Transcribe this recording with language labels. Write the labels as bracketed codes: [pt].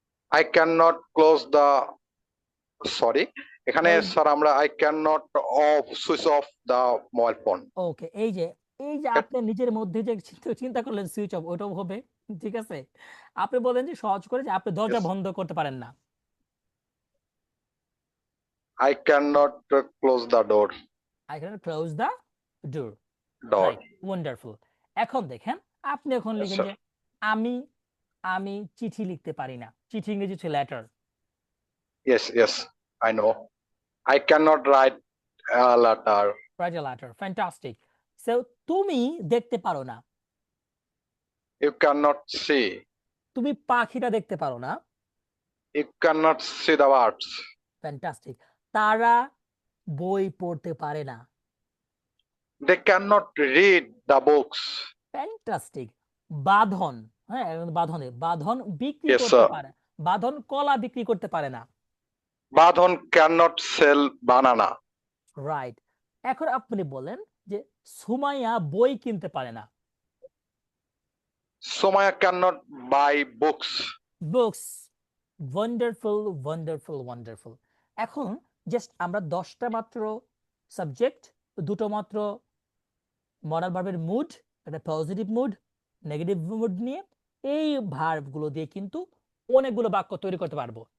[en] I cannot close the sorry [bn] এখানে [en] Close- [bn] sir আমরা [en] I cannot switch off the mobile phone. [bn] ওকে, এই যে আপনি নিজের মধ্যে যে চিন্তা করলেন সুইচ অফ, ওটাও হবে, ঠিক আছে। আপনি বলেন যে সহজ করে যে আপনি দরজা [en] Yes. [bn] বন্ধ করতে পারেন না। [en] I cannot close the door. I can close the door. Door. Right, wonderful. [bn] এখন দেখেন, আপনি এখন [en] Yes, [bn] লিখেন [en] sir. [bn] যে আমি চিঠি লিখতে পারি না। চিঠি ইংরেজি হচ্ছে letter. [en] Yes, I know. I cannot write a letter. Write a letter, fantastic. So [bn] তুমি দেখতে পারো না। [en] You cannot see. [bn] তুমি পাখিটা দেখতে পারো না। [en] You cannot see the birds. [bn] Fantastic. তারা বই পড়তে পারে না। [en] They cannot read the books. [bn] Fantastic. বাঁধন, হ্যাঁ, বাঁধন বিক্রি [en] Yes, [bn] করতে [en] sir. [bn] পারে। বাঁধন কলা বিক্রি করতে পারে না। [en] Badhan cannot sell banana. Right. [bn] এখন আপনি বলেন যে সুমাইয়া বই কিনতে পারে না। [en] Somaya cannot buy books. Books. [bn] Wonderful, wonderful, wonderful. এখন জাস্ট আমরা 10টা মাত্র সাবজেক্ট, দুটো মাত্র মডাল ভার্বের মুড, একটা পজিটিভ মুড, নেগেটিভ মুড নিয়ে এই ভার্বগুলো দিয়ে কিন্তু অনেকগুলো বাক্য তৈরি করতে পারবো।